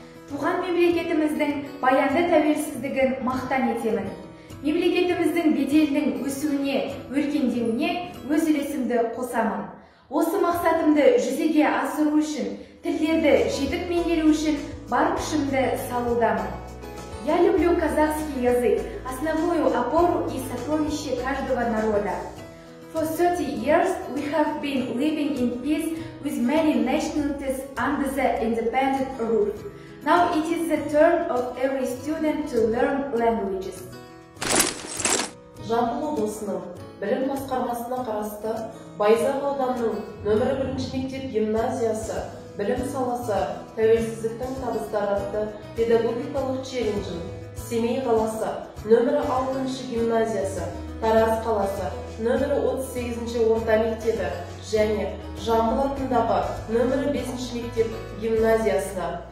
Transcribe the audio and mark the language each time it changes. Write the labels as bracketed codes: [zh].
[kk] Туған мемлекетіміздің баянды тәуелсіздігін мақтан етемін. Мемлекетіміздің беделінің өсуіне, өркендеуіне өз үлесімді қосамын. Осы мақсатымды жүзеге асыру үшін, тілдерді жетік меңгеру үшін бар күшімді салудамын. [ru] Я люблю казахский язык, основную опору и сокровище каждого народа. [en] For 30 years, we have been living in peace with many nationalities under the independent roof. Now it is the turn of every student to learn languages. [kk] Жамбыл облысының білім басқармасына қарасты Байзақ ауданының нөмірі 1 мектеп гимназиясы білім саласы тәуелсіздіктің табыстары атты педагогикалық челленджін, Семей қаласы нөмірі 6 гимназиясы, Тараз қаласы нөмірі 38 орта мектебі және Жамбыл атындағы нөмірі 5 мектеп гимназиясына,